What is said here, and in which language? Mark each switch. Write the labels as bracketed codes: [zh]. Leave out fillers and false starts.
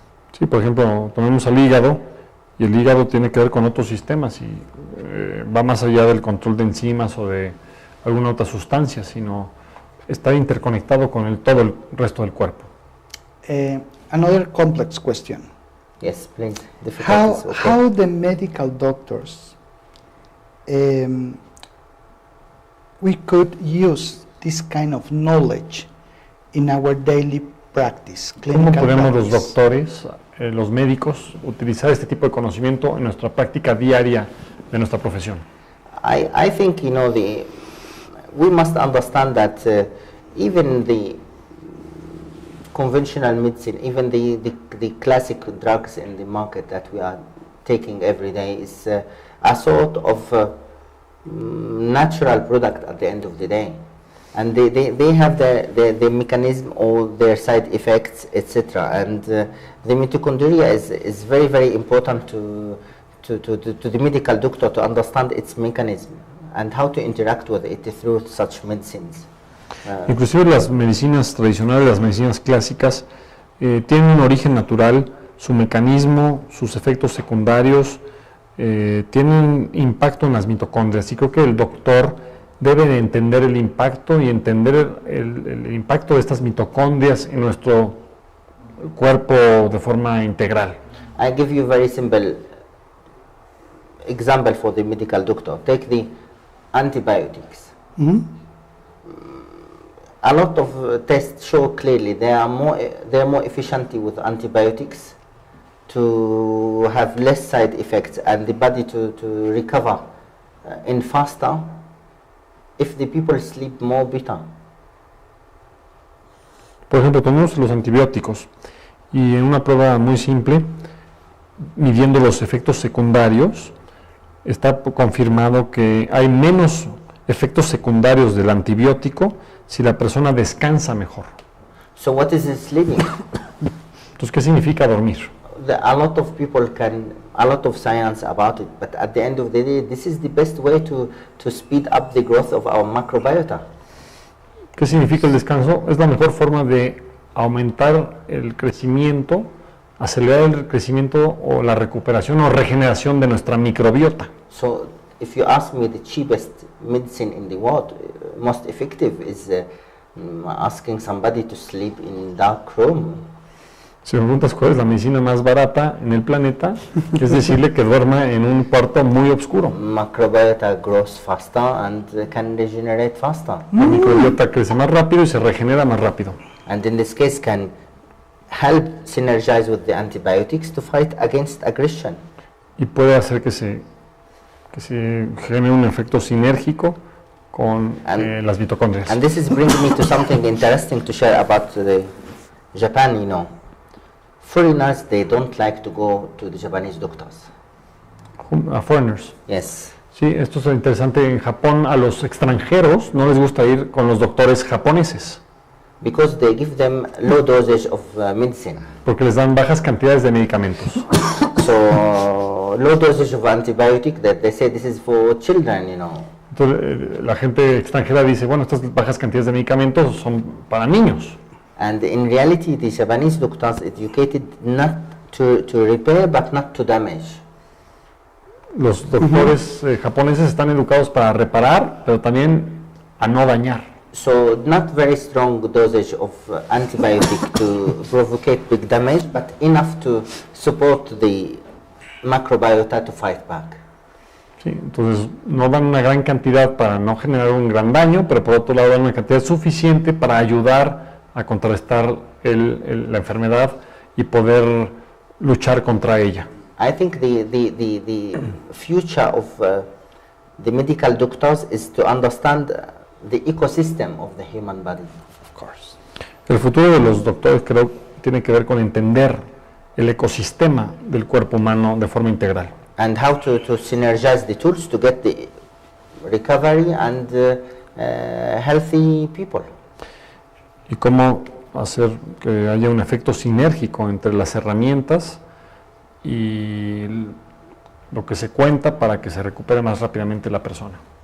[es] Sí, por ejemplo, tomemos al hígado, y el hígado tiene que ver con otros sistemas y va más allá del control de enzimas o de alguna otra sustancia, sino está interconectado con todo el resto del cuerpo. [en] Another complex question. Yes, please. Difficulties, okay. How the medical doctors we could use this kind of knowledge in our daily practice, [es] ¿Cómo [en] clinical [es] podemos los [en] practice? [es] doctores, los médicos, utilizar este tipo de conocimiento en nuestra práctica diaria de nuestra profesión? [en] I think, you know, we must understand that even the conventional medicine, even the classic drugs in the market that we are taking every day is a sort of natural product at the end of the day. And they have the mechanism or their side effects, etc. And the mitochondria is very, very important to the medical doctor to understand its mechanism and how to interact with it through such medicines. [es] Inclusive las medicinas tradicionales, las medicinas clásicas, tienen un origen natural, su mecanismo, sus efectos secundarios, tienen impacto en las mitocondrias, y creo que el doctor debe de entender el impacto y entender el impacto de estas mitocondrias en nuestro cuerpo de forma integral. [en] I give you a very simple example for the medical doctor. Take the antibiotics. Mhm. A lot of tests show clearly they are more efficient with antibiotics to have less side effects and the body to recover in faster if the people sleep more better. [es] Por ejemplo, tomamos los antibióticos y en una prueba muy simple, midiendo los efectos secundarios, está confirmado que hay menos efectos secundarios del antibiótico si la persona descansa mejor. [en] So what is sleeping? [es] Entonces, ¿qué significa dormir? [en] A lot of people a lot of science about it, but at the end of the day, this is the best way to speed up the growth of our microbiota. [es] ¿Qué significa el descanso? Es la mejor forma de aumentar el crecimiento, acelerar el crecimiento o la recuperación o regeneración de nuestra microbiota. [en] So if you ask me, the cheapest medicine in the world, most effective, is asking somebody to sleep in dark room. [es] Si me preguntas cuál es la medicina más barata en el planeta, es decirle que duerma en un cuarto muy oscuro. [en] Microbiota grows faster and can regenerate faster. [es] La microbiota crece más rápido y se regenera más rápido. [en] And in this case can help synergize with the antibiotics to fight against aggression. [es] Y puede hacer que se genere un efecto sinérgico con las mitocondrias. [en] And this is bringing me to something interesting to share about the Japan, you know. Foreigners, they don't like to go to the Japanese doctors. Foreigners. Yes. [es] Sí, esto es interesante. En Japón, a los extranjeros no les gusta ir con los doctores japoneses. [en] Because they give them low dosage of medicine. [es] Porque les dan bajas cantidades de medicamentos. [en] So, low dosage of antibiotic, that they say this is for children, you know. [es] Entonces, la gente extranjera dice, bueno, estas bajas cantidades de medicamentos son para niños. [en] And in reality, the Japanese doctors educated not to repair, but not to damage. [es] Los doctores japoneses están educados para reparar, pero también a no dañar. [en] So not very strong dosage of antibiotic to provocate big damage, but enough to support the microbiota to fight back. [es] Sí, entonces no dan una gran cantidad para no generar un gran daño, pero por otro lado dan una cantidad suficiente para ayudar a contrarrestar la enfermedad y poder luchar contra ella. [en] I think the future of the medical doctors is to understand the ecosystem of the human body. Of course. [es] El futuro de los doctores creo tiene que ver con entender el ecosistema del cuerpo humano de forma integral. [en] And how to synergize the tools to get the recovery and healthy people. [es] Y cómo hacer que haya un efecto sinérgico entre las herramientas y lo que se cuenta para que se recupere más rápidamente la persona.